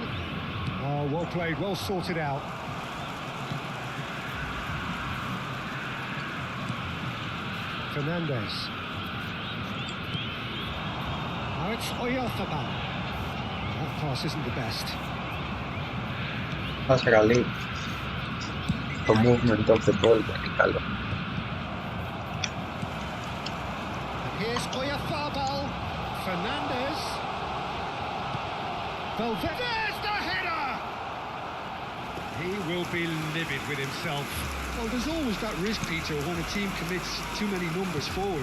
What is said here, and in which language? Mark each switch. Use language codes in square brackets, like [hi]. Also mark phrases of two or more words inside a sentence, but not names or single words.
[en] Oh, well played, well sorted out. Fernandez. Now it's Oyarzabal. That pass isn't the best. [el] πάσα καλή. Το [en] movement of the ball [el] είναι καλό. [en] Here's Oyarzabal. Fernandez. Valverde. There's the header! He will be livid with himself. Well, there's always that risk, Peter, when a team commits too many numbers forward.